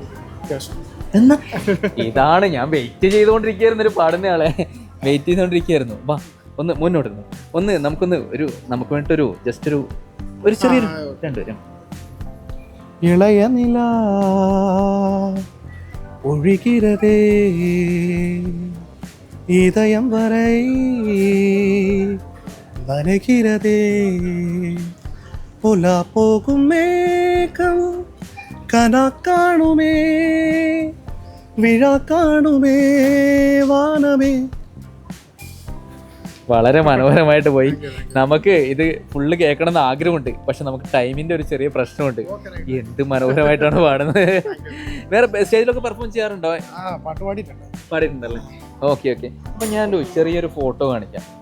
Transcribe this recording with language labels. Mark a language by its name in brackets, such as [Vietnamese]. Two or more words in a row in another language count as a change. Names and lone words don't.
[Malayalam] എന്നാ ഇതാണ് ഞാൻ വെയിറ്റ് ചെയ്തുകൊണ്ടിരിക്കുകയായിരുന്നു, ഒരു പാടുന്നയാളെ വെയിറ്റ് ചെയ്തുകൊണ്ടിരിക്കുകയായിരുന്നു. വാ ഒന്ന് മുന്നോട്ടിരുന്നു, നമുക്ക് വേണ്ടിട്ടൊരു ജസ്റ്റ് ഒരു ചെറിയൊരു 2 [Tamil] இளைய நிலா பொழிகிறதே இதயம் வரை நனைகிறதே புலா போகும் மேகம் கனா காணுமே விழா காணுமே வானமே. [Malayalam] വളരെ മനോഹരമായിട്ട് പോയി. നമുക്ക് ഇത് ഫുള്ള് കേൾക്കണമെന്ന് ആഗ്രഹമുണ്ട്, പക്ഷെ നമുക്ക് ടൈമിന്റെ ഒരു ചെറിയ പ്രശ്നമുണ്ട്. എന്ത് മനോഹരമായിട്ടാണ് പാടുന്നത്. വേറെ സ്റ്റേജിലൊക്കെ പെർഫോം ചെയ്യാറുണ്ടോ? പാട്ട് പാടിയിട്ടുണ്ടല്ലേ? ഓക്കെ. അപ്പൊ ഞാനൊരു ചെറിയൊരു ഫോട്ടോ കാണിക്കാം.